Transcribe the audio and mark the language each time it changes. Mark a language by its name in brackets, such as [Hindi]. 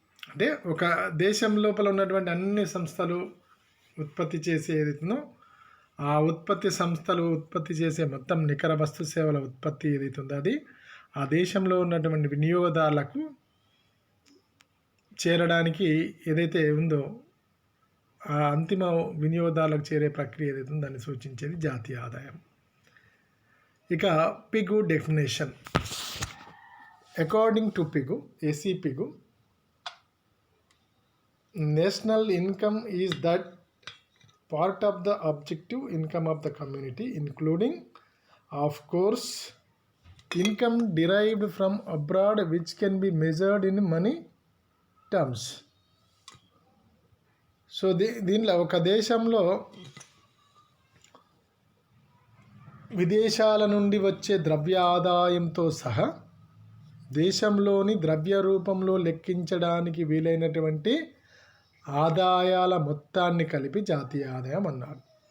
[Telugu] అంటే ఒక దేశం లోపల ఉన్నటువంటి అన్ని సంస్థలు ఉత్పత్తి చేసే ఏదైతుందో ఆ ఉత్పత్తి సంస్థలు ఉత్పత్తి చేసే మొత్తం నికర వస్తు సేవల ఉత్పత్తి ఏదైతుందో అది ఆ దేశంలో ఉన్నటువంటి వినియోగదారులకు చేరడానికి ఏదైతే ఉందో ఆ అంతిమ వినియోగదారులకు చేరే ప్రక్రియ ఏదైతే ఉందో దాన్ని సూచించేది జాతీయ ఆదాయం. ఇక పిగు definition. [English] According to పిగు, AC పిగు, national income is that part of the objective income of the community, including, of course, income derived from abroad which can be measured in money terms. [Telugu] So దీనిలో ఒక దేశంలో విదేశాల నుండి వచ్చే ద్రవ్య ఆదాయంతో సహా దేశంలోని ద్రవ్య రూపంలో లెక్కించడానికి వీలైనటువంటి ఆదాయాల మొత్తాన్ని కలిపి జాతీయ ఆదాయం అన్నారు.